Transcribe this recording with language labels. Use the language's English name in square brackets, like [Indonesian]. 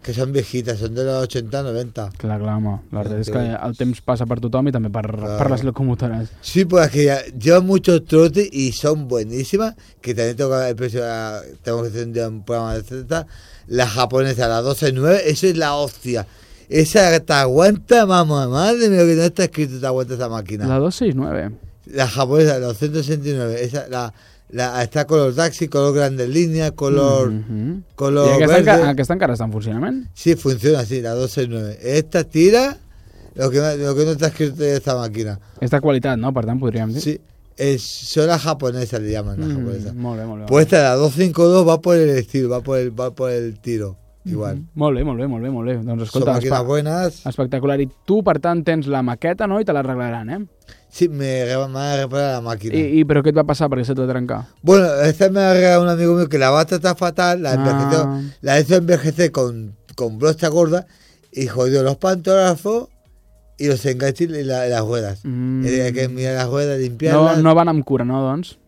[Spanish] Que són viejitas, són de los 80, 90. [Catalan] Clar, home. La veritat és que el temps passa per tothom i també per les locomotores. [Spanish] Sí, pues que llevo mucho trote y son buenísimas, que también tengo que hacer un programa de Z. La japonesa, la 12-9, eso es la hostia. Esa te aguanta, mamá, madre mía, que no está escrito, te aguanta esa máquina. La 269. La japonesa, la 269. Esa, la está color taxi, color grande línea, color, color [Catalan] aquesta [Spanish] verde. ¿Y [Catalan] aquesta encara [Spanish] está en funcionamiento? Sí, funciona, sí, la 269. Esta tira lo que no está escrito de esta máquina. Esta cualidad, ¿no? [Catalan] Per tant, [Spanish] podríamos decir. Sí. Son las japonesas, le llaman las japonesas. [Catalan] Molt bé. [Spanish] Pues esta, la 252 va por el estilo, va por el tiro. Igual. [Catalan] Molt bé. Doncs escolta, són màquines bones. Espectacular. I tu, per tant, tens la maqueta, no? I te l'arreglaran, eh? Sí, m'ha reparat la màquina. I però què et va passar? Perquè se t'ha trencat. [Spanish] Bueno, esta me ha regalat un amigo mío que la va tratar fatal, la hizo envejecer con brocha gorda y jodió los pantógrafos. I los enganches y las ruedas. Hay que mirar las ruedas, limpiarlas. [Catalan] No van amb cura, no, doncs?